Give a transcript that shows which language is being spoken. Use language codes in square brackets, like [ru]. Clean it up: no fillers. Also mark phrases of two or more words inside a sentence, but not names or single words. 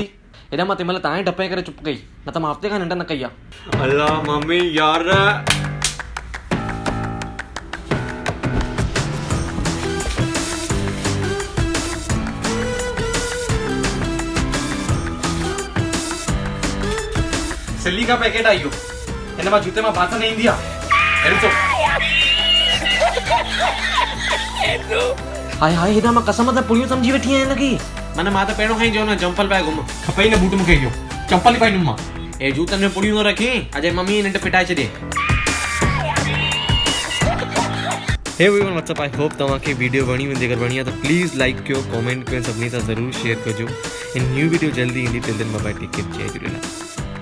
[sd] हेॾा मां तंहिं महिल तव्हां डपे करे चुप कई, न त मां हफ़्ते खां निंड न कई आहे। अल्लाह मम्मी यार सिल्ली का पैकेट आई हो, हिन मां जूते मां बांस न ईंदी आहे। हाय हाय हेॾा मां कसम सां पुड़ियूं सम्झी वेठी आहियां हिनखे। मन मां त पहिरों खां ई चयो न चंपल पाए घुम, खपे ई न बूट मूंखे इहो, चंपल ई पाईंदुमि मां। हे जूतनि में पुड़ियूं न रखी अॼु मम्मी निंड फिटाए छॾे। [en] Hey everyone what's up, I hope [sd] तव्हांखे वीडियो वणी हूंदी। अगरि वणी आहे त प्लीज़ लाइक कयो, कमेंट कयो, सभिनी सां ज़रूरु शेयर कजो। इन न्यू वीडियो जल्दी ईंदी, [en] Till then bye bye, take care, [sd] जय झूलेलाल।